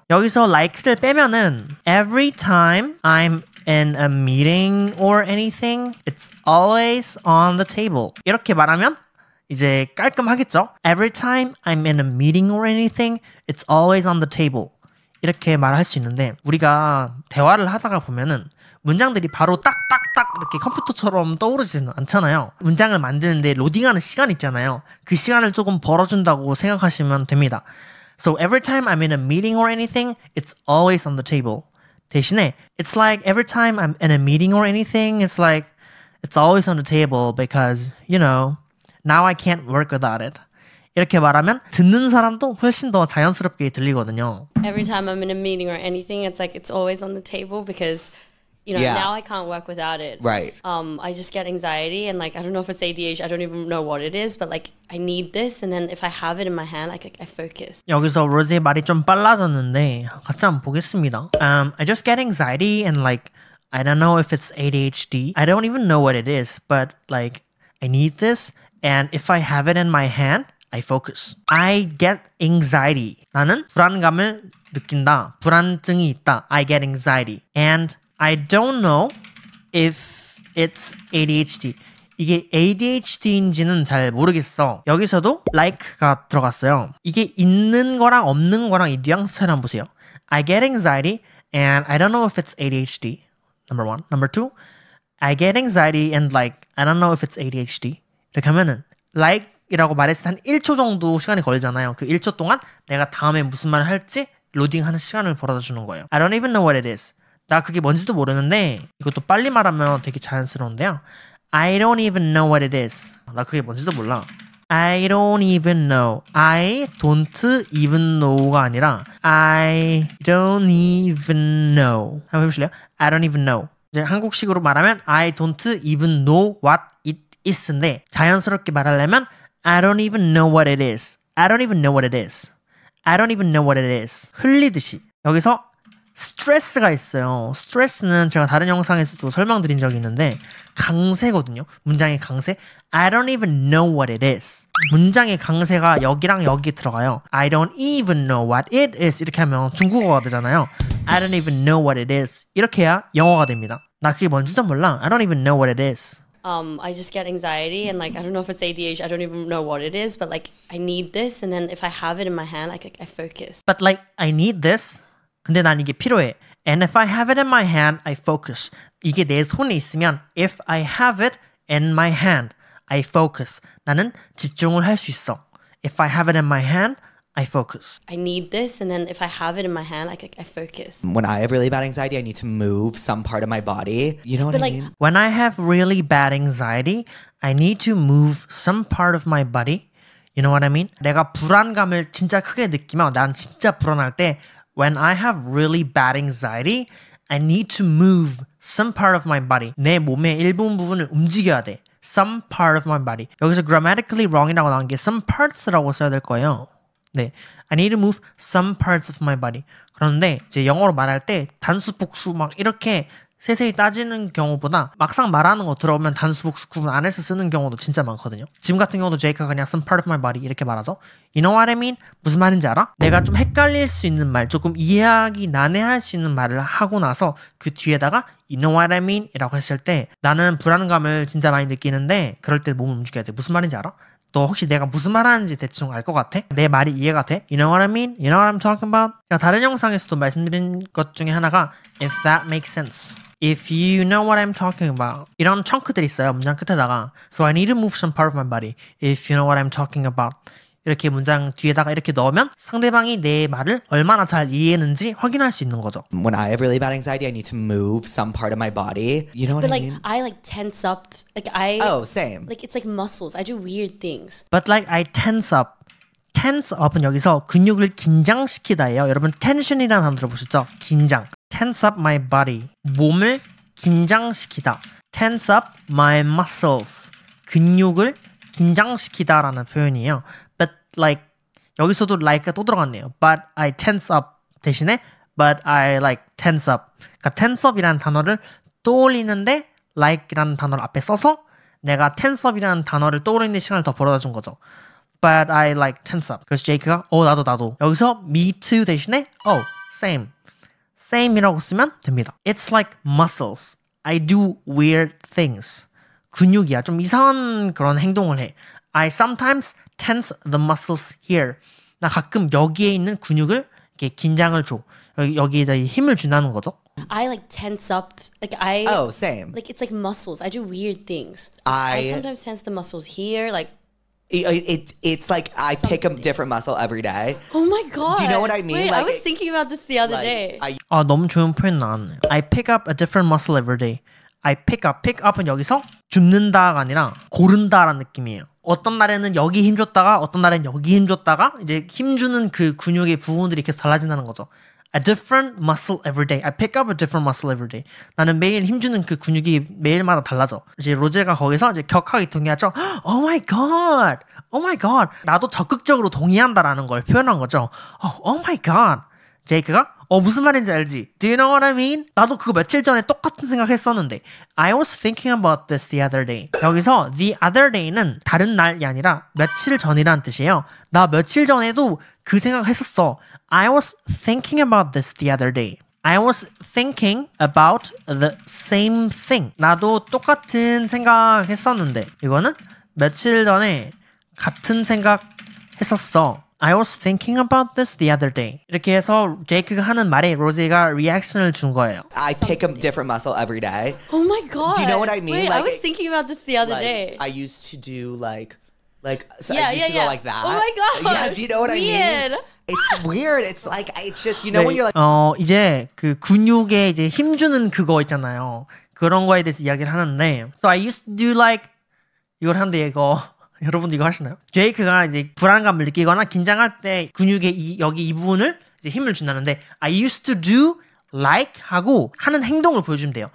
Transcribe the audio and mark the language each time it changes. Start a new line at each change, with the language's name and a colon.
Korean: 여기서 like를 빼면은
English: every time I'm in a meeting or anything, it's always on the table.
Korean: 이렇게 말하면 이제 깔끔하겠죠?
English: Every time I'm in a meeting or anything, it's always on the table.
Korean: 이렇게 말할 수 있는데 우리가 대화를 하다가 보면은 문장들이 바로 딱딱딱 이렇게 컴퓨터처럼 떠오르지는 않잖아요. 문장을 만드는데 로딩하는 시간 있잖아요. 그 시간을 조금 벌어준다고 생각하시면 됩니다.
English: So every time I'm in a meeting or anything, it's always on the table.
Korean: 대신에
English: it's like every time I'm in a meeting or anything, it's like it's always on the table because, now I can't work without it.
Korean: 이렇게 말하면 듣는 사람도 훨씬 더 자연스럽게 들리거든요.
English: Every time I'm in a meeting or anything, it's like it's always on the table because now I can't work without it. Right. I just get anxiety and like I don't know if it's ADHD, I don't even know what it is, but like I need this and then if I have it in my hand, I focus.
Korean: 여기서 로즈의 말이 좀 빨라졌는데 같이 한번 보겠습니다.
English: I just get anxiety and like I don't know if it's ADHD. I don't even know what it is, but like I need this and if I have it in my hand, I focus. I get anxiety.
Korean: 나는 불안감을 느낀다. 불안증이 있다.
English: I get anxiety. And I don't know if it's ADHD.
Korean: 이게 ADHD인지는 잘 모르겠어. 여기서도 like가 들어갔어요. 이게 있는 거랑 없는 거랑 이 뉘앙스 차이 한번 보세요.
English: I get anxiety and I don't know if it's ADHD. Number one. Number two, I get anxiety and like I don't know if it's ADHD.
Korean: 이렇게 하면은 like 이라고 말했을 때 한 1초 정도 시간이 걸리잖아요. 그 1초 동안 내가 다음에 무슨 말을 할지 로딩하는 시간을 벌어다 주는 거예요.
English: I don't even know what it is.
Korean: 나 그게 뭔지도 모르는데 이것도 빨리 말하면 되게 자연스러운데요.
English: I don't even know what it is.
Korean: 나 그게 뭔지도 몰라.
English: I don't even know. I don't even know가 아니라 I don't even know.
Korean: 한번 해보실래요?
English: I don't even know.
Korean: 이제 한국식으로 말하면
English: I don't even know what it is인데
Korean: 자연스럽게 말하려면
English: I don't even know what it is. I don't even know what it is. I don't even know what it is.
Korean: 흘리듯이. 여기서 스트레스가 있어요. 스트레스는 제가 다른 영상에서도 설명드린 적이 있는데 강세거든요. 문장의 강세.
English: I don't even know what it is.
Korean: 문장의 강세가 여기랑 여기 들어가요.
English: I don't even know what it is.
Korean: 이렇게 하면 중국어가 되잖아요.
English: I don't even know what it is.
Korean: 이렇게 해야 영어가 됩니다. 나 그게 뭔지도 몰라.
English: I don't even know what it is. I just get anxiety and like I don't know if it's ADHD, I don't even know what it is, but like I need this and then if I have it in my hand, I focus. But like I need this.
Korean: 근데 난 이게 필요해.
English: And if I have it in my hand, I focus.
Korean: 이게 내 손에 있으면
English: if I have it in my hand, I focus.
Korean: 나는 집중을 할 수 있어.
English: If I have it in my hand, I focus. I need this and then if I have it in my hand, I focus. When I have really bad anxiety, I need to move some part of my body. You know what But I like mean? When I have really bad anxiety, I need to move some part of my body. You know what I mean?
Korean: 내가 불안감을 진짜 크게 느끼면 난 진짜 불안할 때
English: When I have really bad anxiety, I need to move some part of my body.
Korean: 내 몸의 일부 부분을 움직여야 돼.
English: Some part of my body.
Korean: 여기서 grammatically wrong이라고 나온 게 some parts라고 써야 될 거예요.
English: 네, I need to move some parts of my body.
Korean: 그런데 이제 영어로 말할 때 단수, 복수 막 이렇게 세세히 따지는 경우보다 막상 말하는 거 들어오면 단수, 복수 구분 안 해서 쓰는 경우도 진짜 많거든요. 지금 같은 경우도 제이크가 그냥
English: some part of my body
Korean: 이렇게 말하죠.
English: You know what I mean?
Korean: 무슨 말인지 알아? 내가 좀 헷갈릴 수 있는 말, 조금 이해하기 난해할 수 있는 말을 하고 나서 그 뒤에다가
English: You know what I mean?
Korean: 이라고 했을 때 나는 불안감을 진짜 많이 느끼는데 그럴 때 몸을 움직여야 돼. 무슨 말인지 알아? 너 혹시 내가 무슨 말 하는지 대충 알 것 같아? 내 말이 이해가 돼?
English: You know what I mean? You know what I'm talking about?
Korean: 제가 다른 영상에서도 말씀드린 것 중에 하나가
English: If that makes sense. If you know what I'm talking about.
Korean: 이런 청크들이 있어요. 문장 끝에다가
English: So I need to move some part of my body. If you know what I'm talking about.
Korean: 이렇게 문장 뒤에다가 이렇게 넣으면 상대방이 내 말을 얼마나 잘 이해했는지 확인할 수 있는 거죠.
English: When I have really bad anxiety, I need to move some part of my body. You know what but I like mean? I like tense up. Like I Oh, same. like it's like muscles. I do weird things. But like I tense up.
Korean: tense up은 여기서 근육을 긴장시키다예요. 여러분 tension이라는 단어 들어보셨죠? 긴장.
English: tense up my body.
Korean: 몸을 긴장시키다.
English: tense up my muscles.
Korean: 근육을 긴장시키다라는 표현이에요. But like 여기서도 like가 또 들어갔네요.
English: But I tense up 대신에 but I like tense up.
Korean: 그러니까 tense up이라는 단어를 떠올리는데 like이라는 단어를 앞에 써서 내가 tense up이라는 단어를 떠올리는 시간을 더 벌어다 준 거죠.
English: But I like tense up.
Korean: 그래서 제이크가 나도. 여기서 me too 대신에 same. same이라고 쓰면 됩니다.
English: It's like muscles. I do weird things.
Korean: 근육이야. 좀 이상한 그런 행동을 해.
English: I sometimes tense the muscles here.
Korean: 나 가끔 여기에 있는 근육을 이렇게 긴장을 줘. 여기에다 힘을 준다는 거죠.
English: I like tense up. Like same. Like it's like muscles. I do weird things. I I sometimes tense the muscles here. Like it's like I pick a different muscle every day. oh my god. Do you know what I mean? Wait, Like, I was thinking about this the other day.
Korean: 너무 좋은 표현 나왔네요.
English: I pick up a different muscle every day. I pick up.
Korean: pick up은 여기서 줍는다가 아니라 고른다라는 느낌이에요. 어떤 날에는 여기 힘 줬다가 어떤 날에는 여기 힘 줬다가 이제 힘 주는 그 근육의 부분들이 계속 달라진다는 거죠.
English: A different muscle every day. I pick up a different muscle every day.
Korean: 나는 매일 힘주는 그 근육이 매일마다 달라져. 이제 로제가 거기서 이제 격하게 동의하죠.
English: Oh my god. Oh my god.
Korean: 나도 적극적으로 동의한다라는 걸 표현한 거죠.
English: Oh my god.
Korean: 제이크가 무슨 말인지 알지?
English: Do you know what I mean?
Korean: 나도 그거 며칠 전에 똑같은 생각했었는데
English: I was thinking about this the other day.
Korean: 여기서 the other day는 다른 날이 아니라 며칠 전이라는 뜻이에요. 나 며칠 전에도 그 생각했었어.
English: I was thinking about this the other day. I was thinking about the same thing.
Korean: 나도 똑같은 생각했었는데 이거는 며칠 전에 같은 생각했었어.
English: I was thinking about this the other day.
Korean: 이렇게 해서 제이크가 하는 말에 로제가 리액션을 준 거예요.
English: I pick a different muscle every day. Oh my god. Do you know what I mean? Wait, Like, I was thinking about this the other Like, day. I used to do so Yeah, I used to go like that. Oh my god. Yeah, do you know what I Weird. mean? It's weird. It's like it's just when you're like
Korean: 이제 그 근육에 이제 힘 주는 그거 있잖아요. 그런 거에 대해서 이야기를 하는데
English: So I used to do like
Korean: 이걸 하는데 이거 여러분도 이거 하시나요? 제이크가 이제 불안감을 느끼거나 긴장할 때 근육의 여기 이 부분을 이제 힘을 준다는데
English: I used to do like
Korean: 하고 하는 행동을 보여주면 돼요.